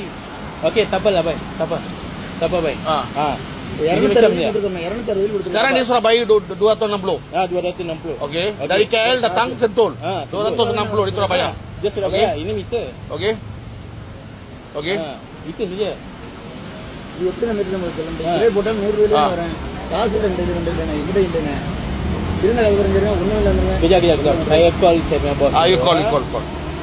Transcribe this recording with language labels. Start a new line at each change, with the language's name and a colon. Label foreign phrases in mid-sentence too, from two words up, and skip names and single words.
Malay: Okey, tak apalah baik. Tak apa baik. Sekarang dia sudah bayar 260. 260. Okey. Dari KL datang Sentul. 260 di Surabaya. Dia sudah bayar. Ini meter. Okey. Itu saja.
Tamil: எத்தனை மீட்டர் நம்ம சொல்லுங்க கிரே போட்டா 100 ரூபாயில வரேன் காசு ரெண்டு இங்க இல்லங்க இருந்தா அது கொஞ்சம் ஒண்ணும் இல்லங்க
Malay: Kejap. Saya call saya punya bos.
English: You call.